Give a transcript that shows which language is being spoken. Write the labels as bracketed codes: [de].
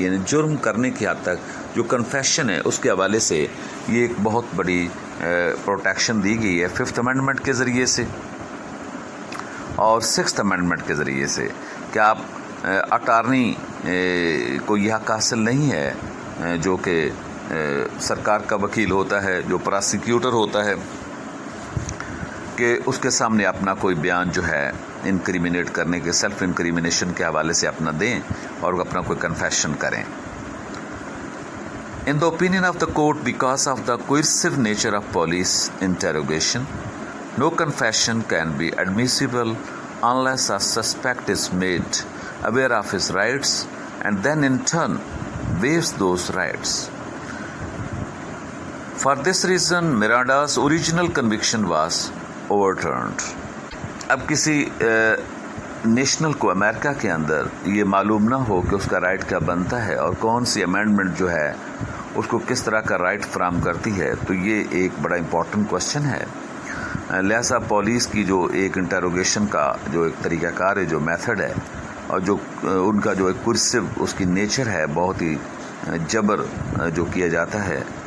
[hi] यानी जुर्म करने की हद तक जो कन्फेशन है उसके हवाले से ये एक बहुत बड़ी प्रोटेक्शन दी गई है 5th अमेंडमेंट के ज़रिए से और 6th अमेंडमेंट के ज़रिए से, कि आप अटार्नी को यह हक हासिल नहीं है जो कि सरकार का वकील होता है, जो प्रोसिक्यूटर होता है, कि उसके सामने अपना कोई बयान जो है इनक्रिमिनेट करने के, सेल्फ इनक्रिमिनेशन के हवाले से अपना दें और अपना कोई कन्फेशन करें। [en] In the opinion of the court, because of the coercive nature of police interrogation, no confession can be admissible unless a suspect is made aware of his rights and then in turn waives those rights. For this reason, Miranda's original conviction was overturned. [hi] अब किसी national को America के अंदर ये मालूम ना हो कि उसका राइट क्या बनता है और कौन सी अमेंडमेंट जो है उसको किस तरह का राइट फ्राहम करती है, तो ये एक बड़ा इम्पॉर्टेंट क्वेश्चन है। लिहाजा पुलिस की जो एक इंटरोगेशन का जो एक तरीक़ाकार है, जो मेथड है, और जो उनका जो एक कुर्सिव उसकी नेचर है, बहुत ही जबर जो किया जाता है